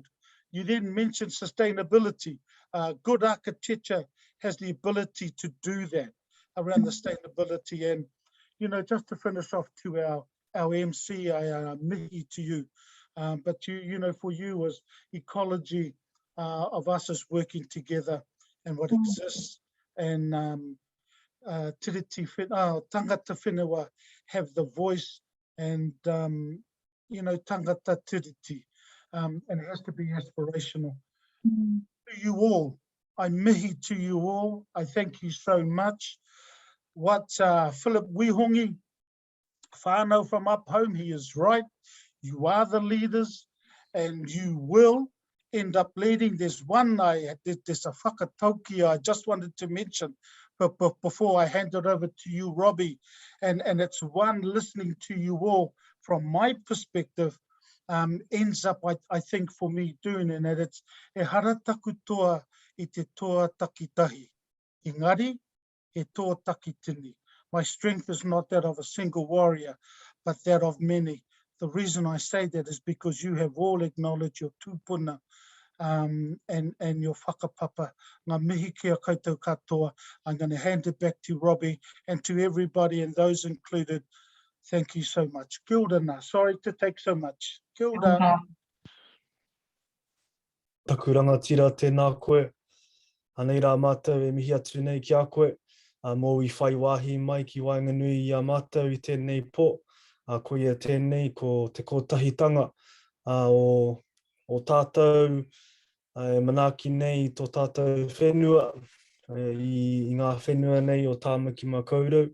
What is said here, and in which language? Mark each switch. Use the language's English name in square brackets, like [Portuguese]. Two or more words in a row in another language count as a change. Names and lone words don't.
[English] You then mentioned sustainability. Good architecture has the ability to do that around the sustainability. And, you know, just to finish off to our MC, I mihi to you, but you know, for you was ecology of us as working together and what exists, and [Māori] tiriti tangata whenua [English] have the voice, and you know, [Māori] tangata tiriti, [English] and it has to be aspirational. To you all, I mihi to you all, I thank you so much. What Philip Wihongi, whānau from up home, he is right. You are the leaders, and you will end up leading. There's one, there's a whakatauki I just wanted to mention, but before I hand it over to you, Robbie, and it's one, listening to you all from my perspective, ends up, I think, for me doing, and that it's [Māori] e harataku toa I te toa takitahi. Engari, e toa takitini. [English] My strength is not that of a single warrior, but that of many. The reason I say that is because you have all acknowledged your tūpuna, and your whakapapa. [Māori] Ngā mihi kia koutou katoa. [English] I'm going to hand it back to Robbie, and to everybody and those included. Thank you so much. [Māori] Kia ora nā. [English] Sorry to take so much. [Māori] Kia ora. Taku rangatira tēnā koe. Anei rā mātou e mihi atu nei ki a koe. Mō I whai wāhi mai ki Wainganui I a mātou I tēnei pō. Ko ia tēnei ko te kotahitanga o tātou, e manaaki nei tō tātou whenua, I ngā whenua nei o Tāmaki Makaurau.